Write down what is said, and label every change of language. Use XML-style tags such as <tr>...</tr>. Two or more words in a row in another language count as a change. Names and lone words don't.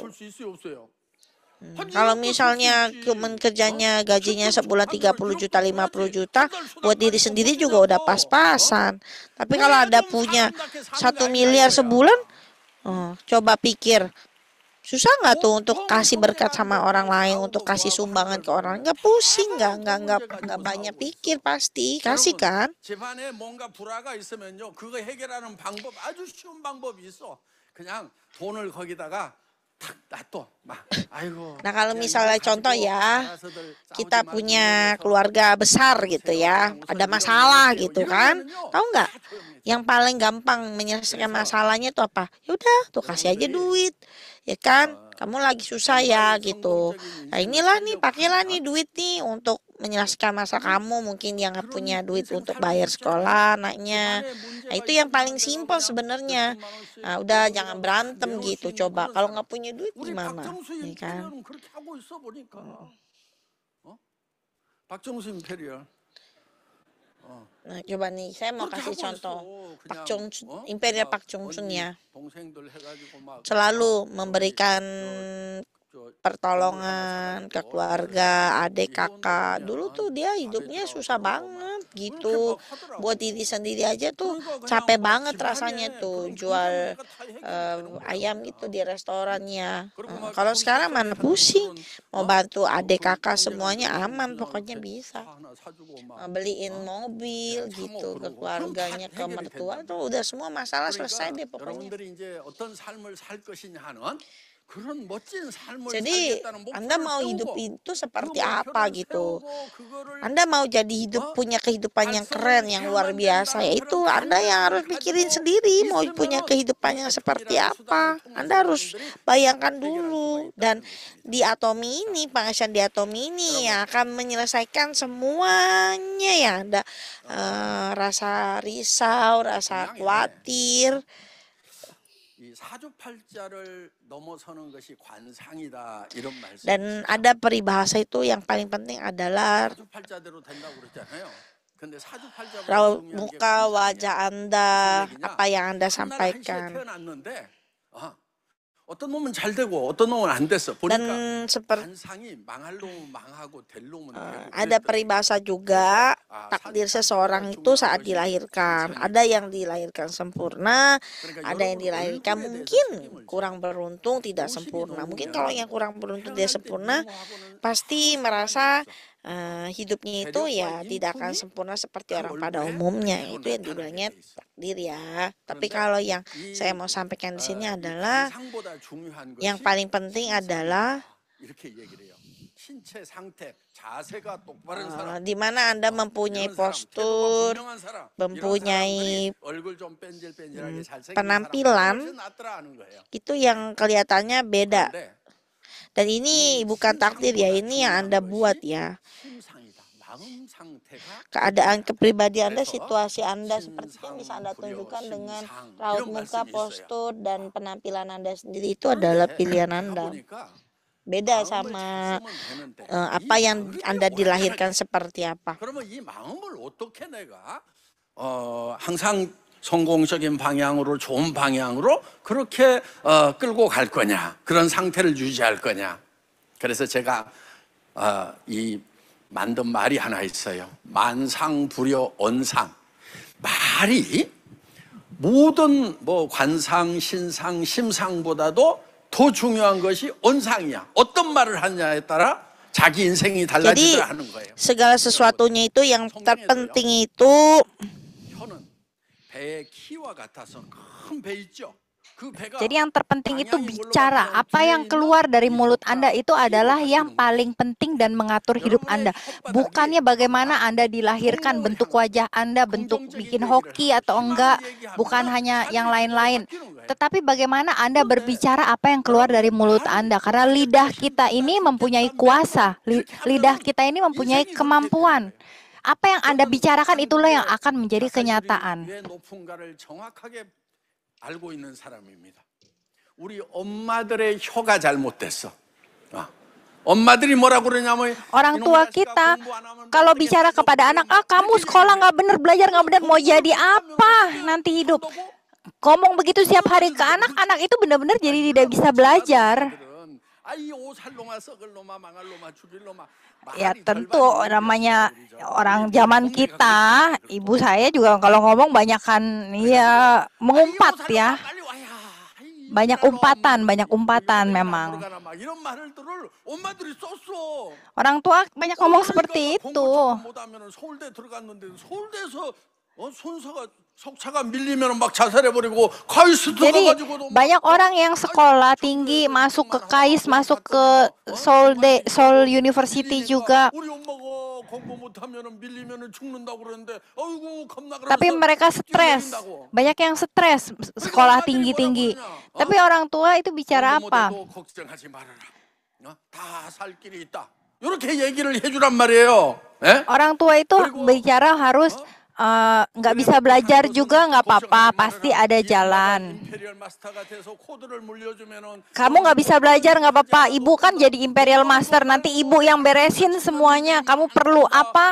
<id>Kalau misalnya kerjanya gajinya sebulan 30 juta, 50 juta, buat diri sendiri juga udah pas-pasan. Tapi kalau Anda punya 1 miliar sebulan, coba pikir, susah nggak tuh untuk kasih berkat sama orang lain, untuk kasih sumbangan ke orang? Nggak pusing, nggak banyak pikir, pasti kasih kan?</id> <ko>집안에 뭔가 불화가 있으면요, 그거 해결하는 방법 아주 쉬운 방법이 있어. 그냥 돈을 거기다가 탁 놔둬. 막 아이고.</ko> <id>Nah, kalau</id> <ko>야,</ko> <id>misalnya</id> <ko>이거</ko> <id>contoh</id> <ko>가지고</ko> <id>ya,</id> <ko>알아서들</ko> <id>kita</id> <ko>싸우지 말고</ko> <id>punya</id> <ko>이래서</ko> <id>keluarga besar gitu ya,</id> <ko>우선</ko> <id>ada</id> <ko>이런</ko> <id>masalah</id> <ko>얘기해요.</ko> <id>gitu kan.</id> <ko>이러면은요,</ko> <id>Tahu nggak?</id> <ko>다 조용해져.</ko> <id>Yang paling gampang menyelesaikan</id> <ko>그래서</ko> <id>masalahnya itu apa? Ya udah, tuh kasih aja</id> <ko>여러분들이</ko> <id>duit. Ya kan? 어, Kamu lagi susah ya</id> <ko>정말</ko> <id>gitu.</id> <ko>성공적인</ko> <id>Nah,</id> <ko>인생을</ko> <id>inilah nih,</id> <ko>살려고</ko> <id>pakailah nih</id> <ko>하면</ko> <id>duit nih untuk menyelesaikan masalah kamu. Mungkin yang nggak</id> <ko>그런</ko> <id>punya duit</id> <ko>인생</ko> <id>untuk</id> <ko>살고</ko> <id>bayar</id> <ko>싶잖아요.</ko> <id>sekolah anaknya.</id> <ko>집안에</ko> <id>Nah,</id> <ko>문제가</ko> <id>itu yang paling</id> <ko>있으면 내가</ko> <id>simpel</id> <ko>그냥</ko> <id>sebenarnya.</id> <ko>몇천만 원씩</ko> <id>Nah, udah jangan</id> <ko>월급이라도 딱</ko> <id>berantem</id> <ko>내놓을 수</ko> <id>gitu.</id> <ko>있는</ko> <id>Coba</id> <ko>그런</ko> <id>kalau</id> <ko>사람.</ko> <id>nggak punya duit</id> <ko>우리</ko> <id>gimana?</id> <ko>박정수</ko> <id>Ya kan?</id> <ko>임페리얼은 그렇게 하고 있어 보니까. 어? 박정수 임페리얼.</ko> <id>Nah, coba nih, saya mau</id> <ko>그렇게</ko> <id>kasih</id> <ko>하고</ko> <id>contoh.</id> <ko>있어.</ko> <id>Pak</id> <ko>그냥</ko> <id>Jongsun,</id> <ko>어?</ko> <id>Imperial</id> <ko>막</ko> <id>Pak Jongsun</id> <ko>언니,</ko> <id>ya,</id> <ko>동생들 해가지고 막</ko> <id>selalu</id> <ko>저기</ko> <id>memberikan</id> <ko>저</ko> <id>pertolongan ke keluarga, adik, kakak. Dulu tuh dia hidupnya susah banget gitu. Buat diri sendiri aja tuh capek banget rasanya tuh jual ayam gitu di restorannya. Kalau sekarang mana pusing, mau bantu adik kakak semuanya aman, pokoknya bisa. Beliin mobil gitu ke keluarganya, ke mertua tuh udah semua masalah selesai deh pokoknya.</id> <ko>여러분들이 이제 어떤 삶을 살 것이냐 하는 그런 멋진 삶을</ko> <id>Jadi</id> <ko>살겠다는</ko> <id>Anda</id> <ko>목표를</ko> <id>mau hidup</id> <ko>세우고</ko> <id>itu</id> <ko>그</ko> <id>seperti apa</id> <ko>목표를</ko> <id>gitu.</id> <ko>세우고 그거를</ko> <id>Anda mau jadi hidup punya kehidupan yang keren, yang luar biasa, yaitu Anda yang harus pikirin sendiri mau punya kehidupan yang seperti apa. Anda harus bayangkan dulu. Dan di Atomi ini, penghasilan di Atomi ini yang akan menyelesaikan semuanya ya. Ada rasa risau, rasa khawatir.</id> <ko>이 사주팔자를 넘어서는 것이 관상이다 이런 말씀.</ko> <id>Dan ada peribahasa itu yang paling penting adalah</id> <ko>사주팔자대로 된다고 그랬잖아요. 근데 사주팔자보다</ko> <id>raut</id> <ko>중요한 게</ko> <id>muka wajah</id> <ko>관상이야.</ko> <id>Anda,</id> <ko>무슨 얘기냐?</ko> <id>apa yang Anda</id> <ko>한날 한시에</ko> <id>sampaikan.</id> <ko>태어났는데 어떤 놈은 잘 되고 어떤 놈은 안 됐어. 보니까</ko> <id>Dan seperti</id> <ko>관상이 망할 놈은 망하고 될 놈은 되고</ko> <id>ada</id> <ko>그랬더니</ko> <id>peribahasa juga, takdir seseorang itu saat dilahirkan. Ada yang dilahirkan sempurna, ada yang dilahirkan mungkin kurang beruntung, tidak sempurna. Mungkin kalau yang kurang beruntung tidak sempurna, pasti merasa hidupnya itu ya tidak akan sempurna seperti orang pada umumnya. Itu yang dibilangnya takdir ya. Tapi kalau yang saya mau sampaikan di sini adalah</id> <ko>관상보다 중요한</ko> <id>yang</id> <ko>것이</ko> <id>paling penting adalah</id> <ko>이렇게 얘기를 해요. 신체 상태, 자세가 똑바른 사람,</ko> <id>di mana Anda mempunyai</id> <ko>이런 사람, 태도가</ko> <id>postur,</id> <ko>분명한 사람,</ko> <id>mempunyai</id> <ko>이런 사람들이 얼굴 좀 뺀질뺀질하게 잘생긴</ko> <id>penampilan,</id> <ko>사람 훨씬 낫더라 하는 거예요.</ko> <id>itu yang kelihatannya beda.</id> <ko>그런데</ko> <id>Dan ini bukan takdir ya, ini yang Anda buat ya.</id> <ko>심상이다. 마음 상태가</ko> <id>Keadaan kepribadi Anda,</id> <ko>그래서</ko> <id>situasi Anda seperti yang bisa Anda tunjukkan dengan raut muka, postur, dan penampilan Anda sendiri itu adalah pilihan Anda.</id> <ko>보니까</ko> <id>Beda</id> <ko>마음을</ko> <id>sama</id> <ko>잘 쓰면 되는데</ko> <id>apa</id> <ko>이</ko> <id>yang</id> <ko>마음을</ko> <id>Anda</id> <ko>완전하게</ko> <id>dilahirkan seperti apa.</id> <ko>그러면 이 마음을 어떻게 내가 항상 성공적인 방향으로 좋은 방향으로 그렇게 끌고 갈 거냐 그런 상태를 유지할 거냐. 그래서 제가 이 만든 말이 하나 있어요. 만상불여 언상. 말이 모든 뭐 관상, 신상, 심상보다도 더 중요한 것이 언상이야. 어떤 말을 하느냐에 따라 자기 인생이</ko> <id>Jadi</id> <ko>달라지더라 하는 거예요.</ko> <id>segala sesuatunya itu yang terpenting itu</id> <ko>혀는 배의 키와 같아서 큰 배 있죠. 그 배가</ko> <id>Jadi yang terpenting itu bicara. Apa yang keluar dari mulut Anda itu adalah yang paling penting dan mengatur hidup Anda. Bukannya bagaimana Anda dilahirkan, bentuk wajah Anda, bentuk bikin hoki atau enggak. Bukan hanya yang lain-lain. Tetapi bagaimana Anda berbicara apa yang keluar dari mulut Anda. Karena lidah kita ini mempunyai kuasa. Lidah kita ini mempunyai kemampuan. Apa yang Anda bicarakan itulah yang akan menjadi kenyataan.</id> <ko>왜 높은가를 정확하게 알고 있는 사람입니다. 우리 엄마들의 혀가 잘못됐어. 엄마들이 뭐라고 그러냐면</ko> <id>Orang tua kita kalau bicara kepada anak, kamu sekolah nggak bener, belajar nggak bener, mau jadi apa nanti hidup? Ngomong begitu setiap hari ke anak, anak itu benar-benar jadi tidak bisa belajar. Ya tentu namanya orang zaman kita, ibu saya juga kalau ngomong banyakkan ya mengumpat ya. Banyak umpatan memang. Orang tua banyak ngomong seperti itu.</id> <ko>석차가 밀리면 막 자살해버리고 카이스트</ko> <id>Jadi</id> <ko>가가지고도</ko> <id>banyak orang yang sekolah tinggi masuk ke KAIS, masuk ke Seoul University juga.</id> <ko>우리 엄마가 공부 못하면 밀리면 죽는다고 그러는데 아이고 겁나</ko> <id>Tapi mereka stres. Banyak yang stres sekolah tinggi-tinggi. Tapi orang tua itu bicara apa?</id> <ko>걱정하지 말아라. 다 살 길이 있다. 이렇게 얘기를 해주란 말이에요. 예?</ko> <id>Orang tua itu bicara harus nggak bisa belajar juga nggak apa-apa, pasti ada jalan. Kamu nggak bisa belajar nggak apa-apa, ibu kan jadi Imperial Master, nanti ibu yang beresin semuanya. Kamu perlu apa?</id>